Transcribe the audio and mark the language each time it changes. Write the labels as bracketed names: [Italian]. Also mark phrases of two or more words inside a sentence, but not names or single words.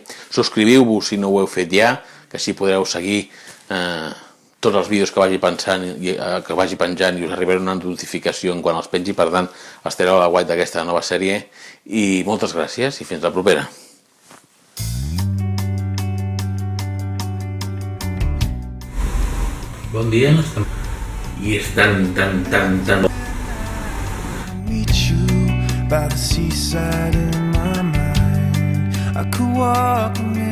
[Catalan] Subscriviu-vos si no ho heu fet ja, que així podreu seguir tots els vídeos que vagi penjant i us arribarà una notificació en quan els pengi. Per tant, estareu a l'aguait d'aquesta nova sèrie i moltes gràcies i fins la propera. Bon dia, i és tan [English] by the seaside in my mind. I could walk